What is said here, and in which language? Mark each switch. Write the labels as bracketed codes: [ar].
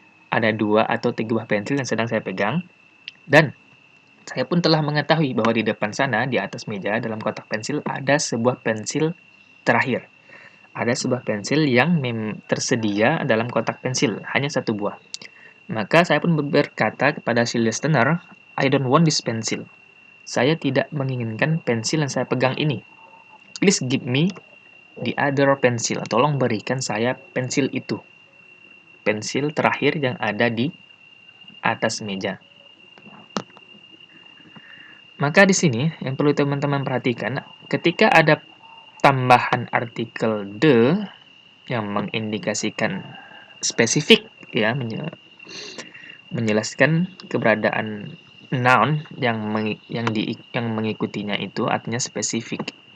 [id] Ada 2 atau 3 buah pensil yang sedang saya pegang, dan saya pun telah mengetahui bahwa di depan sana, di atas meja, dalam kotak pensil, ada sebuah pensil terakhir. Ada sebuah pensil yang tersedia dalam kotak pensil, hanya 1 buah. Maka saya pun berkata kepada si listener, [en] I don't want this pencil. [id] Saya tidak menginginkan pensil yang saya pegang ini. [en] Please give me the other pencil. [id] Tolong berikan saya pensil itu. Pensil terakhir yang ada di atas meja. Maka di sini yang perlu teman-teman perhatikan, ketika ada tambahan artikel the yang mengindikasikan spesifik ya, menjelaskan keberadaan noun yang mengikutinya itu artinya spesifik.